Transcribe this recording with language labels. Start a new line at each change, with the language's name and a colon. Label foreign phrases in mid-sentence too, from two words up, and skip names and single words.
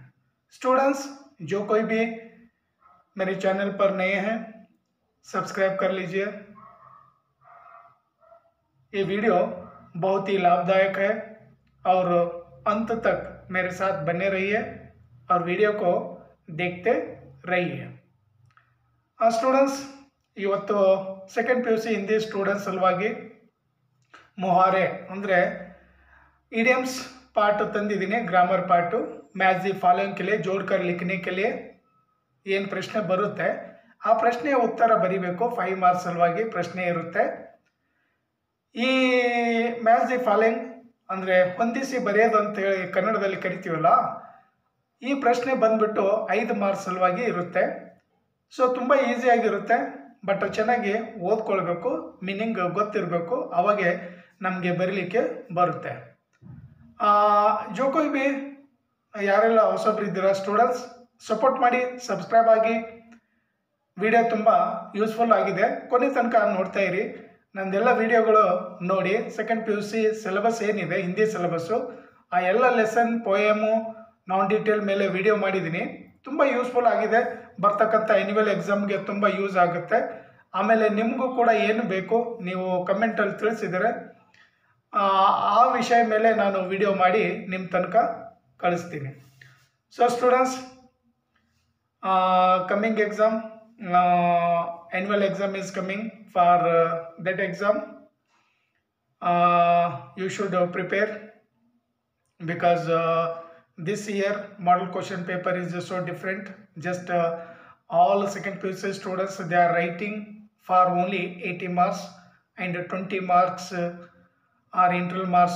Hindi: स्टूडेंट्स, जो कोई भी मेरे चैनल पर नए हैं, सब्सक्राइब कर लीजिए। ये वीडियो बहुत ही लाभदायक है और अंत तक मेरे साथ बने रहिए और वीडियो को देखते रहिए।
Kannada: ಸ್ಟೂಡೆಂಟ್ಸ್, ಇವತ್ತು
English: second PUC Hindi students
Kannada: ಸಲುವಾಗಿ ಮುಹಾರೆ ಅಂದರೆ
English: idioms part
Kannada: ತಂದಿದ್ದೀನಿ।
English: grammar part match the following
Hindi: के लिए जोड़कर लिखने के लिए
Kannada: ಏನು ಪ್ರಶ್ನೆ ಬರುತ್ತೆ ಆ ಪ್ರಶ್ನೆಯ ಉತ್ತರ ಬರಿಬೇಕು। 5 ಮಾರ್ಕ್ಸ್ ಸಲುವಾಗಿ ಪ್ರಶ್ನೆ ಇರುತ್ತೆ। ಈ
English: match the following
Kannada: ಅಂದರೆ ಹೊಂದಿಸಿ ಬರೆಯೋದು ಅಂತ ಹೇಳಿ ಕನ್ನಡದಲ್ಲಿ ಕರಿತೀವಲ್ಲ, ಈ ಪ್ರಶ್ನೆ ಬಂದ್ಬಿಟ್ಟು 5 ಮಾರ್ಕ್ಸ್ ಸಲುವಾಗಿ ಇರುತ್ತೆ। ಸೊ ತುಂಬ ಈಸಿಯಾಗಿರುತ್ತೆ, ಬಟ್ ಚೆನ್ನಾಗಿ ಓದ್ಕೊಳ್ಬೇಕು, ಮೀನಿಂಗ್ ಗೊತ್ತಿರಬೇಕು, ಅವಾಗೆ ನಮಗೆ ಬರೀಲಿಕ್ಕೆ ಬರುತ್ತೆ। जो कोई भी ಯಾರೆಲ್ಲ ಹೊಸಬ್ರು ಇದ್ದೀರಾ ಸ್ಟೂಡೆಂಟ್ಸ್, ಸಪೋರ್ಟ್ ಮಾಡಿ, ಸಬ್ಸ್ಕ್ರೈಬ್ ಆಗಿ। ವಿಡಿಯೋ ತುಂಬ ಯೂಸ್ಫುಲ್ ಆಗಿದೆ, ಕೊನೆ ತನಕ ನೋಡ್ತಾ ಇರಿ। ನಂದೆಲ್ಲ ವಿಡಿಯೋಗಳು ನೋಡಿ
English: second PUC syllabus
Kannada: ಏನಿದೆ ಹಿಂದಿ ಸಿಲೆಬಸ್ಸು, ಆ ಎಲ್ಲ
English: lesson poem non-detail
Kannada: ಮೇಲೆ ವಿಡಿಯೋ ಮಾಡಿದ್ದೀನಿ। ತುಂಬ ಯೂಸ್ಫುಲ್ ಆಗಿದೆ, ಬರ್ತಕ್ಕಂಥ
English: annual exam
Kannada: ತುಂಬ ಯೂಸ್ ಆಗುತ್ತೆ। ಆಮೇಲೆ ನಿಮಗೂ ಕೂಡ ಏನು ಬೇಕು ನೀವು ಕಮೆಂಟಲ್ಲಿ ತಿಳಿಸಿದರೆ ಆ ವಿಷಯ ಮೇಲೆ ನಾನು ವಿಡಿಯೋ ಮಾಡಿ ನಿಮ್ಮ ತನಕ ಕಳಿಸ್ತೀನಿ।
English: so students, coming exam, annual exam is coming for that exam. You should prepare because this year model question paper is so different. Just all second PUC students, they are writing for only 80 marks and 20 marks are internal marks.